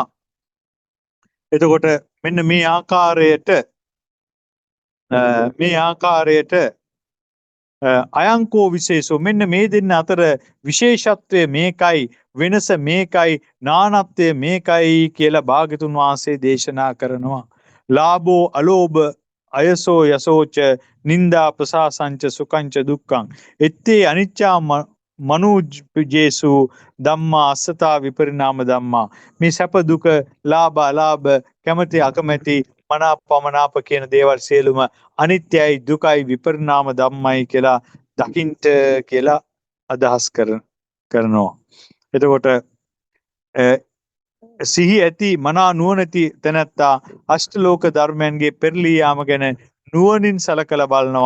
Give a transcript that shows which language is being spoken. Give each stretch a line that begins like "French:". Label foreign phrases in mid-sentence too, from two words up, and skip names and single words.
Sinhala: එතකොට මෙන්න මේ ආකාරයට
Pali: අයංකෝ විශේෂෝ
Sinhala: මෙන්න මේ දෙන්න අතර විශේෂත්වය මේකයි, වෙනස මේකයි, නානත්වය මේකයි කියලා භාග්‍යතුන් වහන්සේ දේශනා කරනවා.
Pali: ලාභෝ අලෝභ අයසෝ යසෝච නිന്ദා ප්‍රසාසංච සුඛංච දුක්ඛං එත්තේ අනිච්චා මනුජ්ජේසු ධම්මා අස්සතා විපරිණාම ධම්මා.
Sinhala: මේ සැප දුක ලාභ අලාභ කැමැති අකමැති මනාපමනාප කියන දේවල් සියලුම අනිත්‍යයි දුකයි විපරිණාම ධම්මයි කියලා දකින්ට කියලා අදහස් කරනවා. එතකොට සිහි ඇති මනා නුවණැති තැනැත්තා අෂ්ටලෝක ධර්මයන්ගේ පෙරළී යාම ගැන නුවණින් සලකලා බලනවා.